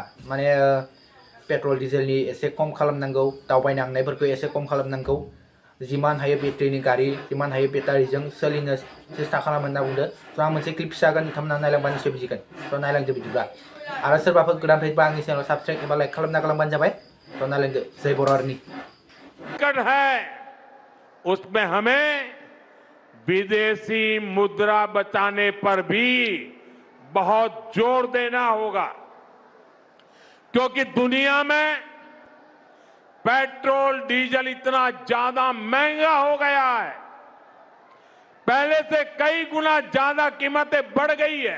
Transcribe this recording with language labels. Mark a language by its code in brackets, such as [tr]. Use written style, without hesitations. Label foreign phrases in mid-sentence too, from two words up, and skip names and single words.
[brx] माने पेट्रल डिजेलनि एसे खम खालामनांगौ, दावबायनो थांनायफोरखौ एसे खम खालामनांगौ, जिमान हायो बेटारिनि गारि जिमान हायो बेटारिजों सोलिनो सेस्था खालाम होनना बुंदो। आं मोनसे क्लिप फिसा होगोन, नोंथांमोना नायलांबा निसय बुजिगोन। नायलांदो बिदिब्ला। आरो सोरबाफोर गोदान फैबा आंनि चेनेलाव साबसक्राइब एबा लाइक खालामना गालांबानो जाबाय। नायलांदो। जय बर' आर्मी। [hi] है उसमें हमें विदेशी मुद्रा बचाने पर भी बहुत जोर देना होगा, क्योंकि दुनिया में पेट्रोल डीजल इतना ज्यादा महंगा हो गया है, पहले से कई गुना ज्यादा कीमतें बढ़ गई है।